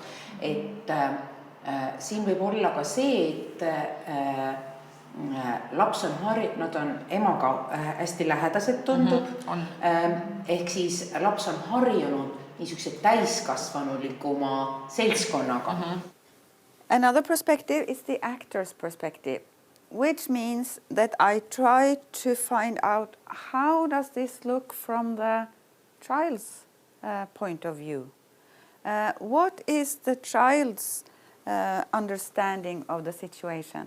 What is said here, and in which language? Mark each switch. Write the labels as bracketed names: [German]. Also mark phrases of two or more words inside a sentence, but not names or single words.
[Estonian] Et siin võib olla ka see, et laps on nad on emaga hästi lähedased tundub. Ehk siis laps on harjunud niisuguse täiskasvanulikuma seltskonnaga. [English] Another perspective is the actor's perspective, which means that I try to find out how does this look from the child's point of view. What is the child's understanding of the situation?